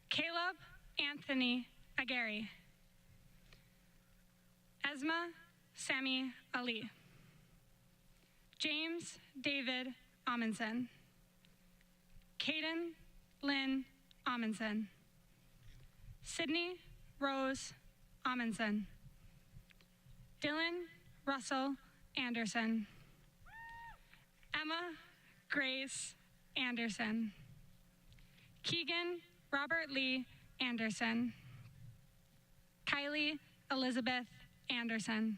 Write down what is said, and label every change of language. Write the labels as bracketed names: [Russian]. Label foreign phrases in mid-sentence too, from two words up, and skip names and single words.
[English] Caleb Anthony Aguirre. Esma Sami Ali. James David Amundsen. Kaden Lynn Amundsen. Sydney Rose Amundsen. Dylan Russell Anderson. Emma Grace Anderson. Keegan Robert Lee Anderson. Kylie Elizabeth Anderson.